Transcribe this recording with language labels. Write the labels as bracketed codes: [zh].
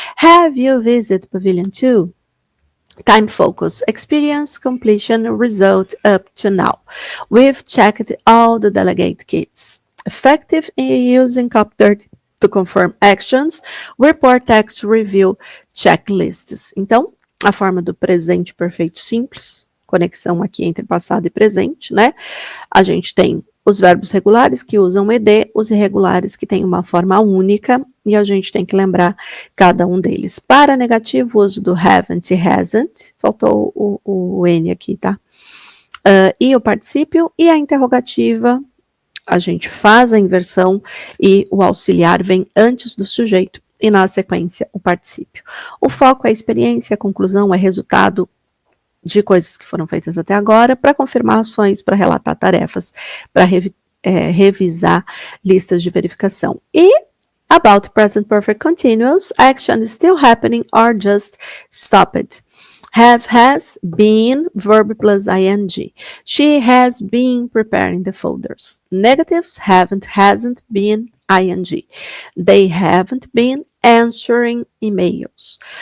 [en] Have you visited Pavilion 2? Time focus, experience, completion, result up to now. We've checked all the delegate kits. Effective in using Copter to confirm actions. Report text review checklists. [pt] Então, a forma do presente perfeito simples, conexão aqui entre passado e presente, né? A gente tem os verbos regulares que usam ed, os irregulares que têm uma forma única, e a gente tem que lembrar cada um deles. Para negativo, o uso do haven't e hasn't, faltou o N aqui, tá? E o particípio, e a interrogativa, a gente faz a inversão e o auxiliar vem antes do sujeito, e na sequência o particípio. O foco é a experiência, a conclusão é resultado de coisas que foram feitas até agora, para confirmar ações, para relatar tarefas, para revisar listas de verificação. [en] E about present perfect continuous, action is still happening or just stopped. Have, has, been, verb plus ing. She has been preparing the folders. Negatives, haven't, hasn't, been, ing. They haven't been answering emails.